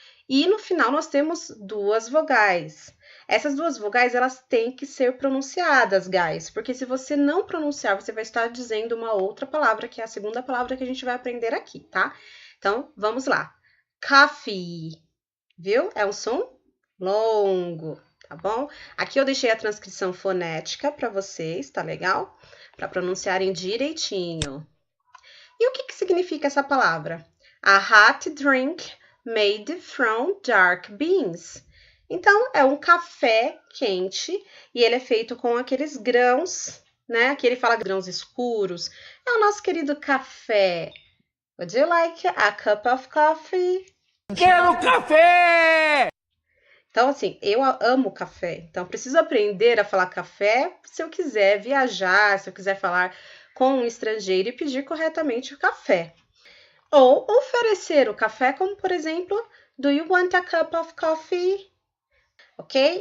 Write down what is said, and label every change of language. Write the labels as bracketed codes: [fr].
[pt] E no final nós temos 2 vogais. Essas 2 vogais, elas têm que ser pronunciadas, guys, porque se você não pronunciar, você vai estar dizendo uma outra palavra, que é a segunda palavra que a gente vai aprender aqui, tá? Então, vamos lá. Coffee, viu? É um som longo, tá bom? Aqui eu deixei a transcrição fonética para vocês, tá legal? Para pronunciarem direitinho. E o que significa essa palavra? [en] A hot drink made from dark beans. [pt] Então, é um café quente e ele é feito com aqueles grãos, né? Aqui ele fala grãos escuros. É o nosso querido café. [en] Would you like a cup of coffee? [pt] Quero café! Então, assim, eu amo café. Então, preciso aprender a falar café se eu quiser viajar, se eu quiser falar com um estrangeiro e pedir corretamente o café. Ou oferecer o café, como, por exemplo, [en] do you want a cup of coffee? [pt] Ok?